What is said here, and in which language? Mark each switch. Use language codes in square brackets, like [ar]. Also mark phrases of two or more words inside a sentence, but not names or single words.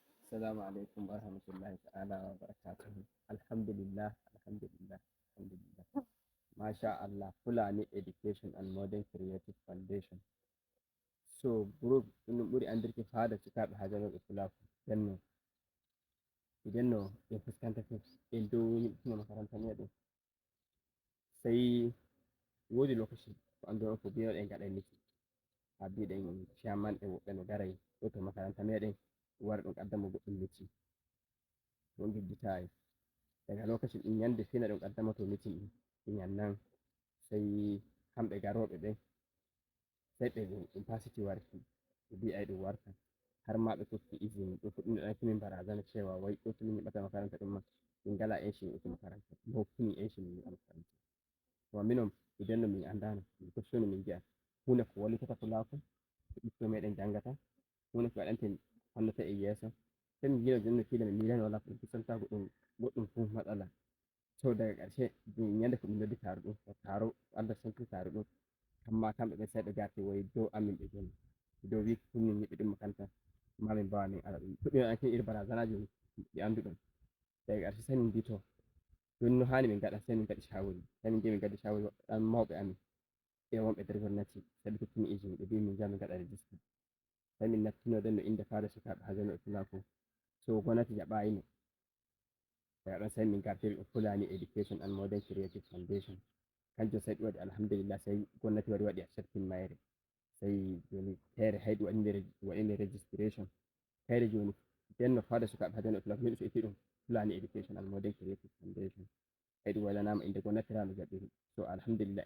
[ar] السلام عليكم ورحمة الله تعالى وبركاته. الحمد لله، الحمد لله، الحمد لله. ما شاء الله, [ff] Fulani Education and Modern Creative Foundation. So, group ɗum ɓuri andirki fada sukaɓe hajanoɓe Fulaku idenno en fuskantake en dow yimɓe makaranta meɗen. Sai wodi lokaci ko anduɗon ko binoɗen gaɗai miti ha biɗen chairman e woɓɓe no garai ɗo to makaranta meɗen wara ɗum qaddama goɗɗum miti to on jejjitayi [ha] daga lokaci [ff] ɗum yande fina ɗum qaddama to mitin ɗin yannan sai kamɓe garoɓe ɓen sai ɓe ɗum fasiti warki ɓe mbi ai ɗum warta har ma ɓe tokki izini ɗo fuɗɗi ɓe ɗankini [ha] barazana cewa wai [ff] ɗo to min nyiɓata makaranta ɗin ma min ngala enci min yiɓuki makaranta ɓe hokkini enci min nyiɓa makaranta to minon idenno min andano min koccuni min gi'a hunde ko wallitata Fulaku ko ɓikkoi meɗen jangata hunde ko waɗante honnata e yeso sai min giino jonno kila min milani wala ko ɗum pusantago goɗɗum fu matsala to [ha] daga ƙarshe [ff] yande ko min noddi taro ɗum taro Allah sanki taro ɗum amma kamɓe ɓen sai ɓe garti wai dow amin ɓe joni dow wi ko min nyiɓi ɗum makaranta ma min mbawa min ala ɗum fuɗɗi ɓe ɗankini iri barazanaji ɗi anduɗon [ha] daga ƙarshe [ff] sai min mbi to joni no hani min gaɗa sai min gaɗi shawari sai min ngi min gaddi shawari mawɓe amin e wonɓe nder gomnati sai ɓe hokkini izini ɓe mbi min njaha min gaɗa register sai min nattinoɗen no inde fada sukaɓe hajanoɓe Fulaku so gomnati jaɓayino daga ɗon sai min gartiri ɗum Fulani Education and Modern Creative Foundation kanjum sai ɗum waɗi alhamdulillah sai gomnati wari waɗi accepting mayre sai joni fere hay ɗum waɗinde registration kayre joni denno fada sukaɓe hajanoɓe Fulaku min so itti ɗum Fulani Education and Modern Creative Foundation hay ɗum waɗanama inde gomnati no jaɓiri so alhamdulillah